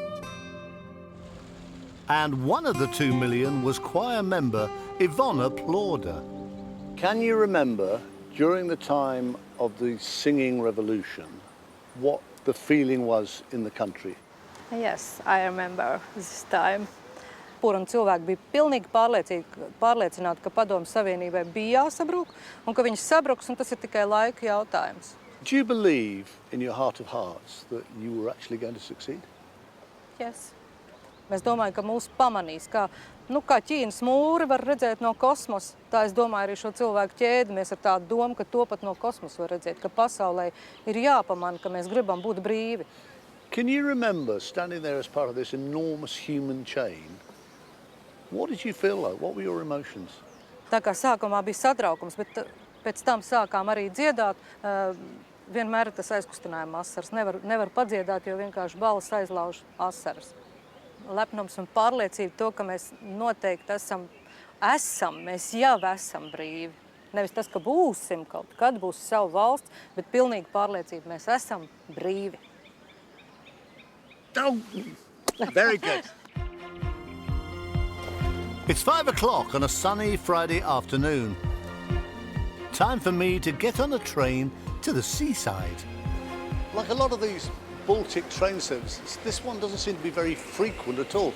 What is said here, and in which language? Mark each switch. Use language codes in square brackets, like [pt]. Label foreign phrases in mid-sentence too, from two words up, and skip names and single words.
[en] And one of the 2 million was choir member Ivona Plauda. Can you remember, during the time of the singing revolution, what the feeling was in the country? Yes, I remember this time. [lv] Un cilvēki bija pilnīgi pārliecināti, ka Padomju Savienībai bija jāsabruk, un ka viņi sabruks, un tas ir tikai laika jautājums. [en] Do you believe, in your heart of hearts, that you were actually going to succeed? Yes. [lv] Mēs domājam, ka mūs pamanīs, kā Ķīnas mūri var redzēt no kosmosa. Tā es domāju arī šo cilvēku ķēdi. Mēs ar tādu domu, ka to pat no kosmosa var redzēt, ka pasaulē ir jāpamana, ka mēs gribam būt brīvi. [en] Can you remember standing there as part of this enormous human chain? What did you feel like? What were your emotions? [lv] Tā kā sākumā bija satraukums, bet pēc tam sākām arī dziedāt. Vienmēr tas aizkustinājuma asaras. Nevar padziedāt, jo vienkārši balss aizlauž asaras. Lepnums un pārliecība to, ka mēs noteikti mēs jau esam brīvi. Nevis tas, ka būsim kaut kad, būs savu valsts, bet pilnīgi pārliecība, mēs esam brīvi. [en] Oh, very good. It's 5 o'clock on a sunny Friday afternoon. Time for me to get on a train to the seaside. Like a lot of these Baltic train services, this one doesn't seem to be very frequent at all.